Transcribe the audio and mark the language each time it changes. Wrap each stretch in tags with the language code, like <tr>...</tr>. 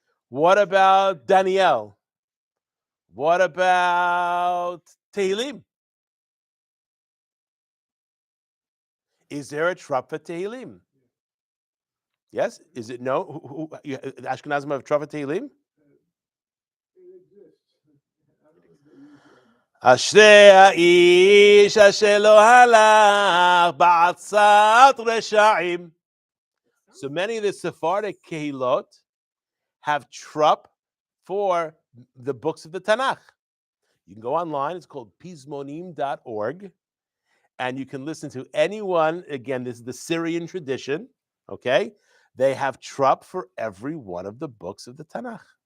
<en>What about Daniel? What about Tehillim? Is there a trup for Tehillim? Yes? Is it no? Ashkenazim have a trup for Tehillim? It exists. I don't know if they use it.</en> <he>אשרי האיש אשר לא הלך בעצת רשעים.</he> <en>So many of the Sephardic kehilot have trup for the books of the Tanakh. You can go online. It's called pizmonim.org. And you can listen to anyone. Again, this is the Syrian tradition. Okay? They have trup for every one of the books of the Tanakh.</en>